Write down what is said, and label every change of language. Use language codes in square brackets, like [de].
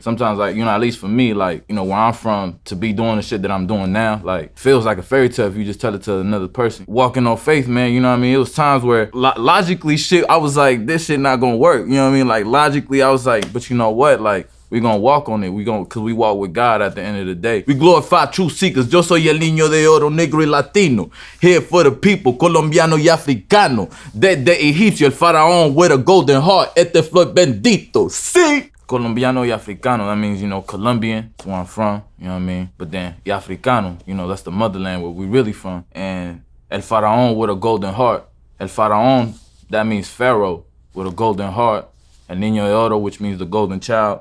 [en] Sometimes like, you know, at least for me, like, you know, where I'm from, to be doing the shit that I'm doing now, like, feels like a fairy tale if you just tell it to another person. Walking on faith, man, you know what I mean? It was times where logically shit, I was like, this shit not gonna work, you know what I mean? Like, logically, I was like, but you know what? Like, we gonna walk on it. Cause we walk with God at the end of the day. We glorify truth seekers. [es] Yo soy el niño de oro, negro y latino. [en] Here for the people, [es] colombiano y africano. Desde egipcio, el faraón [en] with a golden heart. [es] Este flor bendito. Sí. Colombiano y africano, [en] that means, you know, Colombian, that's where I'm from, you know what I mean? But then, [es] y africano, [en] you know, that's the motherland where we really from. And el faraón with a golden heart. El faraón, that means pharaoh with a golden heart. El Niño de Oro, which means the golden child.